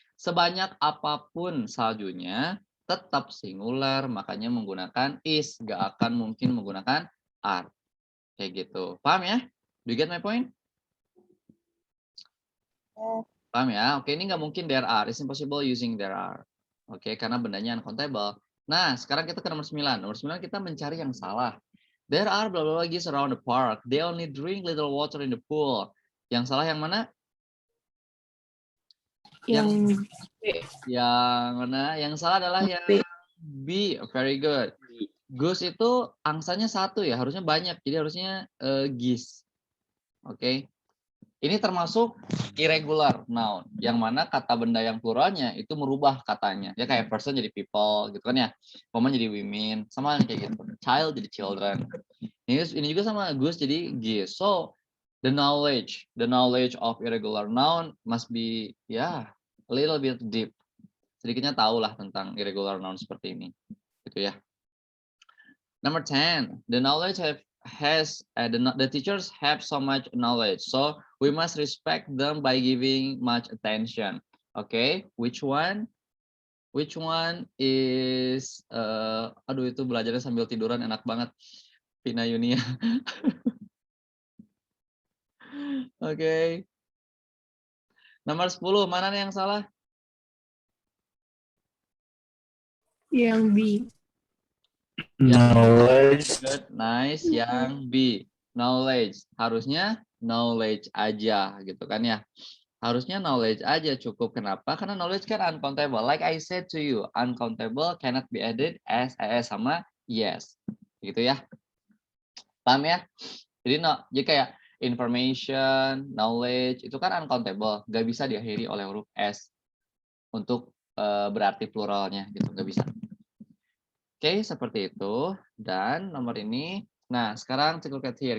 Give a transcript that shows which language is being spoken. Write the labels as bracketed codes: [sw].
[id] Sebanyak apapun saljunya tetap singular, makanya menggunakan is, gak akan mungkin menggunakan are. Kayak gitu. Paham ya? [en] Do you get my point? [id] Paham ya? Oke, ini nggak mungkin there are. [en] It's impossible using there are. [id] Oke, karena bendanya uncountable. Nah, sekarang kita ke nomor 9. Nomor 9 kita mencari yang salah. [en] There are blah blah blah geese around the park. They only drink little water in the pool. [id] Yang salah yang mana? Yang mana? Yang salah adalah yang B. Very good. Goose itu angsanya satu ya, harusnya banyak. Jadi harusnya geese. Oke. Ini termasuk irregular noun, yang mana kata benda yang pluralnya itu merubah katanya. Ya kayak person jadi people gitu kan ya. Woman jadi women, sama kayak gitu. Child jadi children. Ini juga sama goose jadi geese. [en] So the knowledge of irregular noun must be a little bit deep. [id] Sedikitnya tahulah tentang irregular noun seperti ini. Gitu ya. [en] Number 10, the knowledge the teachers have so much knowledge, so we must respect them by giving much attention. Okay, which one is [id] aduh, itu belajarnya sambil tiduran enak banget, Vina Yunia. Oke. Nomor 10, mana nih yang salah? Yang B. Knowledge. Good, nice. Yang B, knowledge. Harusnya knowledge aja gitu kan ya. Harusnya knowledge aja cukup. Kenapa? Karena knowledge kan uncountable. [en] Like I said to you, uncountable cannot be added as sama yes. [id] Gitu ya. Paham ya? Jadi kayak information, knowledge itu kan uncountable, nggak bisa diakhiri oleh huruf s untuk berarti pluralnya gitu, nggak bisa. Oke, seperti itu. Dan nomor ini, nah sekarang [en] take a look at here.